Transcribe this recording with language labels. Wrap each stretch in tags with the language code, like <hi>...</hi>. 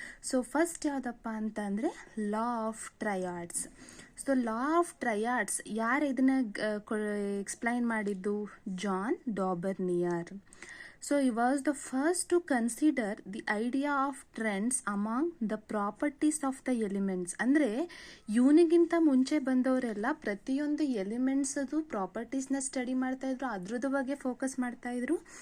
<en>So first</en> <kn>ಯಾವುದಪ್ಪ ಅಂತಂದರೆ</kn> <en>Law of triads.</en> <kn>So law of triads ಯಾರು ಇದನ್ನು ಎಕ್ಸ್ಪ್ಲೈನ್ ಮಾಡಿದ್ದು? John ಡಾಬರ್ನಿಯರ್.</kn> <en>So he was the first to consider the idea of trends among the properties of the elements.</en> <kn>ಅಂದರೆ ಇವನಿಗಿಂತ ಮುಂಚೆ ಬಂದವರೆಲ್ಲ ಪ್ರತಿಯೊಂದು ಎಲಿಮೆಂಟ್ಸದು ಪ್ರಾಪರ್ಟೀಸ್ನ study ಮಾಡ್ತಾಯಿದ್ರು, ಅದ್ರದ್ದು ಬಗ್ಗೆ ಫೋಕಸ್ ಮಾಡ್ತಾಯಿದ್ರು.</kn>